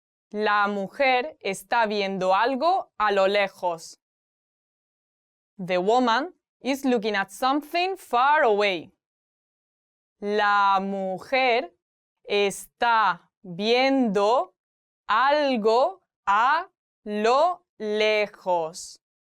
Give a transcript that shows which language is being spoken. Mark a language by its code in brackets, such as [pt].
[es] La mujer está viendo algo a lo lejos. [en] The woman is looking at something far away. [es] La mujer está viendo algo a lo lejos.